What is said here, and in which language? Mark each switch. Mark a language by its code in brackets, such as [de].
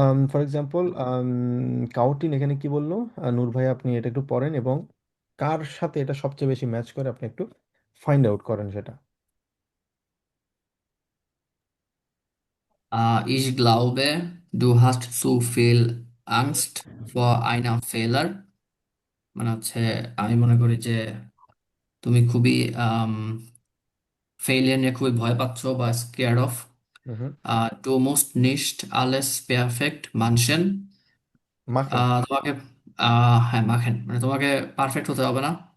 [bn] For example, কাউটিন এখানে কি বললো, নূর ভাই আপনি এটা একটু পড়েন এবং কার সাথে এটা সবচেয়ে বেশি ম্যাচ করে আপনি একটু ফাইন্ড আউট করেন সেটা। [de] Ich glaube, du hast zu viel Angst vor einem Fehler. [bn] মানে হচ্ছে আমি মনে করি যে তুমি খুবই ফেইলিয়ার নিয়ে খুবই ভয় পাচ্ছো বা scared of. Hmm. [de] Du musst nicht alles perfekt machen. মাখেন। [bn] তোমাকে হ্যাঁ মাখেন, মানে তোমাকে পারফেক্ট হতে হবে না।